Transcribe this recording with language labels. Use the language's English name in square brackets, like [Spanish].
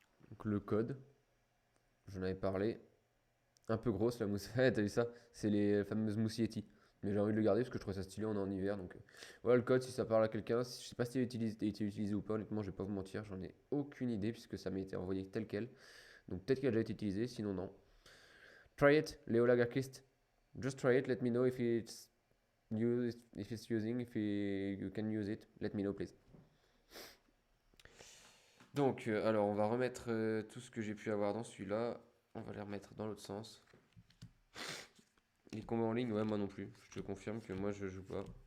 [French] Donc le code. J'en avais parlé. Un peu grosse la mousse. Ouais, t'as vu ça? C'est les fameuses mousses Yeti. Mais j'ai envie de le garder parce que je trouve ça stylé, on est en hiver. Donc voilà le code si ça parle à quelqu'un. Je sais pas si il a été utilisé ou pas, honnêtement, je vais pas vous mentir, j'en ai aucune idée puisque ça m'a été envoyé tel quel. Donc peut-être qu'il a déjà été utilisé, sinon non. [English] Try it, Leolagakist. Just try it, let me know if it's using, you can use it. Let me know please. [French] Donc alors on va remettre tout ce que j'ai pu avoir dans celui-là. On va les remettre dans l'autre sens. Les combats en ligne, ouais, moi non plus. Je te confirme que moi je joue pas.